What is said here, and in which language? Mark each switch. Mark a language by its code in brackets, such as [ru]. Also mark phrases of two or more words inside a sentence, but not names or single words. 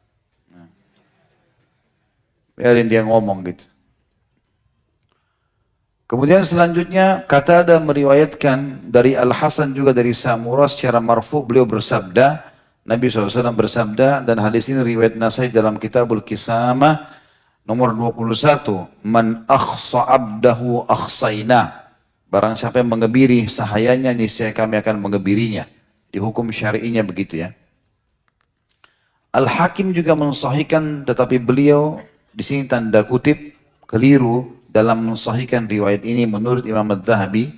[id] Biarin dia ngomong gitu. Kemudian selanjutnya Qatadah meriwayatkan dari Al-Hasan juga dari Samurah secara marfu, beliau bersabda, Nabi SAW bersabda, dan hadis ini riwayat Nasai dalam Kitabul Kisamah nomor 21, [ar] "من أخصى عبده أخصيناه." [id] Barang siapa yang mengebiri sahayanya, niscaya kami akan mengebirinya. Di hukum syari'inya begitu ya. Al-Hakim juga mensahihkan, tetapi beliau di sini tanda kutip keliru dalam mensahihkan riwayat ini menurut Imam Adz-Dzahabi.